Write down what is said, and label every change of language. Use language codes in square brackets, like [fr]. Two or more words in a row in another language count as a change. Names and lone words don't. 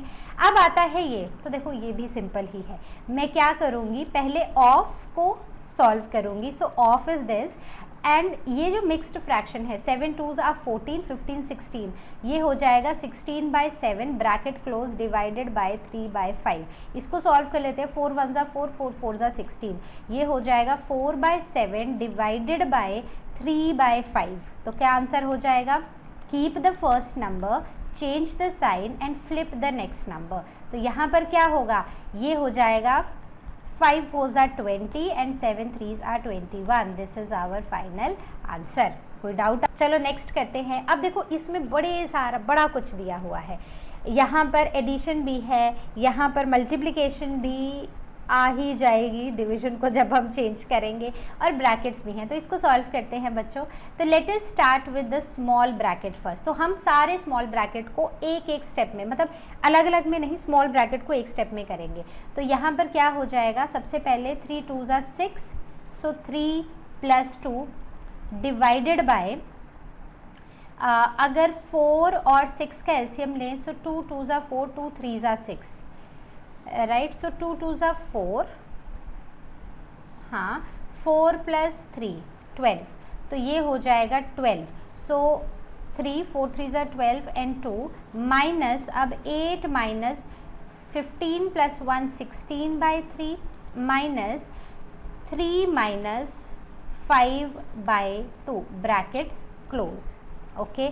[hi] अब आता है ये, तो देखो ये भी सिंपल ही है। मैं क्या करूँगी, पहले ऑफ को सॉल्व करूँगी। [en] so of is this, and [hi] ये जो [en] mixed fraction [hi] है 7 2s are 14 15 16, ये हो जाएगा 16/7 [en] bracket close divided by [hi] 3/5। इसको सॉल्व कर लेते हैं, 4 1s are 4 4 4s are 16, ये हो जाएगा 4/7 [en] divided by [hi] 3/5। तो क्या आंसर हो जाएगा, [en] keep the first number, change the sign and flip the next number. [hi] तो यहाँ पर क्या होगा, ये हो जाएगा 5 4s are 20 and 7 3s are 21। [en] this is our final answer. [hi] कोई डाउट? चलो नेक्स्ट करते हैं। अब देखो इसमें बड़ा कुछ दिया हुआ है, यहाँ पर एडिशन भी है, यहाँ पर मल्टीप्लिकेशन भी आ ही जाएगी डिवीजन को जब हम चेंज करेंगे, और ब्रैकेट्स भी हैं। तो इसको सॉल्व करते हैं बच्चों। तो [en] let us start with the small bracket first. [hi] तो हम सारे [en] small bracket [hi] को एक एक स्टेप में, मतलब अलग अलग में नहीं, [en] small bracket [hi] को एक स्टेप में करेंगे। तो यहाँ पर क्या हो जाएगा, सबसे पहले 3 2s are 6, सो 3 + 2 [en] divided by, [hi] अगर 4 और 6 का एलसीएम लें, [en] so 2 2s are 4, 2 3s are 6, right. so 2 2s are 4, [hi] हाँ 4 + 3 12, तो ये हो जाएगा 12। [en] so 3 4 3s are 12 and 2 minus, अब 8 minus 15 + 1 16/3 minus 3 minus 5/2 brackets close, okay।